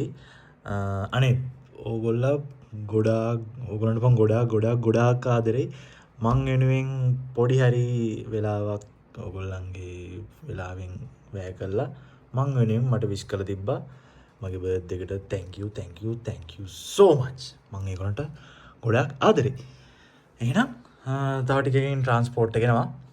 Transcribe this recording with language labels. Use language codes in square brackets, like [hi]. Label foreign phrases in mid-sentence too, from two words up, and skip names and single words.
[si] අනේ ඕගොල්ලන්ට ගොඩාක් ආදරේ. මං වෙනුවෙන් පොඩි හරි වෙලාවක් ඕගොල්ලන්ගේ වෙලාවෙන් වැය කළා. මං වෙනුවෙන් මට විශ් කරලා තිබ්බා. මගේ බර්ත්ඩේ එකට [en] thank you so much. [si] මං ඒගොල්ලන්ට ගොඩාක් ආදරේ. එහෙනම් තව ටිකකින් ට්‍රාන්ස්පෝර්ට් එක එනවා.